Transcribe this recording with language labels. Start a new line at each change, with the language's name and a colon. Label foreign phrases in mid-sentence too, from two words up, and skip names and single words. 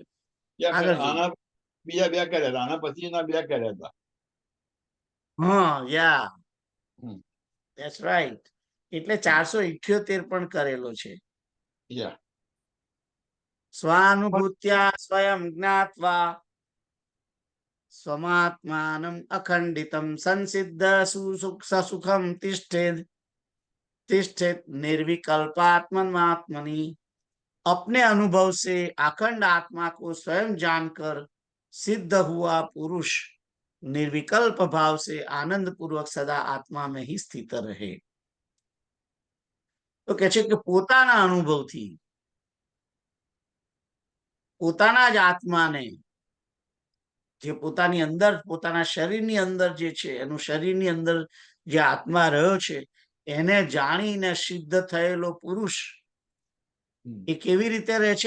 English: Yeah,
Gujarati: આગળ પણ આના બીજા બે કર્યા હતા, આના પછી એના બે કર્યા હતા. હા, યા, હમ.
English: That's right.
Gujarati: એટલે 478 પણ કરેલો છે.
English: Yeah.
Sanskrit: स्वानुभूत्या स्वयं ज्ञात्वा स्वमात्मानम अखंडितम संसिद्ध सुसुखम तिष्ठेद तिष्ठेत निर्विकल्पात्मनात्मनि.
Hindi: अपने अनुभव से अखंड आत्मा को स्वयं जानकर सिद्ध हुआ पुरुष निर्विकल्प भाव से आनंद पूर्वक सदा आत्मा में ही स्थित रहे.
Gujarati: तो कहे છે કે પોતાના અનુભવથી પોતાના જ આત્માને, જે પોતાની અંદર, પોતાના શરીરની અંદર જે છે, એનું શરીરની અંદર જે આત્મા રહ્યો છે એને જાણીને સિદ્ધ થયેલો પુરુષ એ કેવી રીતે રહે છે?